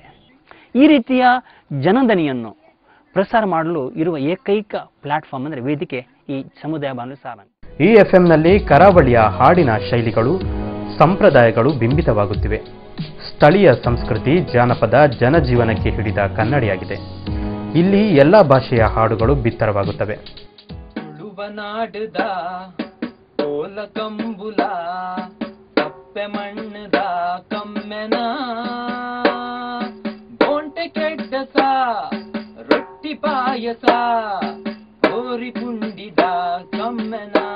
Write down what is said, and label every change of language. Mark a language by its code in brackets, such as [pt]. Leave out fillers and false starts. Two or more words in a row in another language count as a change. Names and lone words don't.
[kn] ಈ ರೀತಿಯ ಜನದನಿಯನ್ನು ಪ್ರಸಾರ ಮಾಡಲು ಇರುವ ಏಕೈಕ ಪ್ಲಾಟ್ಫಾರ್ಮ್ ಅಂದರೆ ವೇದಿಕೆ ಈ ಸಮುದಾಯ ಬಾನುಲಿ ಸಾರಂಗ್. ಈ ಎಫ್ಎಂನಲ್ಲಿ ಕರಾವಳಿಯ ಹಾಡಿನ ಶೈಲಿಗಳು, ಸಂಪ್ರದಾಯಗಳು ಬಿಂಬಿತವಾಗುತ್ತಿವೆ. ಸ್ಥಳೀಯ ಸಂಸ್ಕೃತಿ, ಜಾನಪದ, ಜನಜೀವನಕ್ಕೆ ಹಿಡಿದ ಕನ್ನಡಿಯಾಗಿದೆ. ಇಲ್ಲಿ ಎಲ್ಲ ಭಾಷೆಯ ಹಾಡುಗಳು ಬಿತ್ತರವಾಗುತ್ತವೆ. [tcy] ತುಳುವನಾಡದ ಕೋಲ ಕಂಬುಲ ಕಪ್ಪೆ ಮಣ್ಣದ ಕಮ್ಮೆನ ಬೋಂಟೆ ಕೆಡ್ಡಸ ರೊಟ್ಟಿ ಪಾಯಸ ಕೋರಿ ಪುಂಡಿದ ಕಮ್ಮೆನ